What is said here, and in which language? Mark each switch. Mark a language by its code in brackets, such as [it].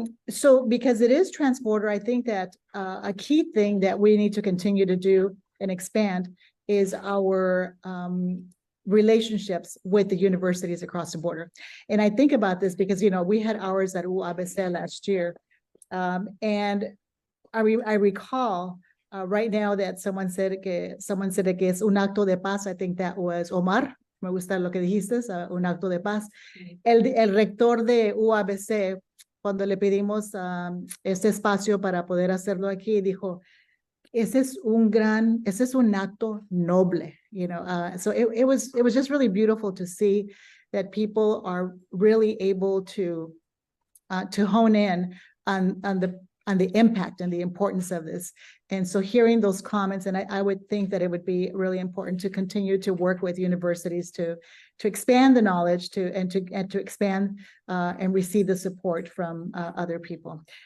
[en] So because it is transborder, I think that a key thing that we need to continue to do and expand is our relationships with the universities across the border. And I think about this because, you know, we had ours at UABC last year. And I recall right now that someone said [es] que es un acto de paz. [en] I think that was Omar. [es] Me gusta lo que dijiste, un acto de paz. El rector de UABC, cuando le pedimos este espacio para poder hacerlo aquí, dijo, ese es un acto noble, [en] you know. So it was just really beautiful to see that people are really able to hone in on the impact and the importance of this. And so hearing those comments, and I would think that it would be really important to continue to work with universities to expand the knowledge, and to expand and receive the support from other people.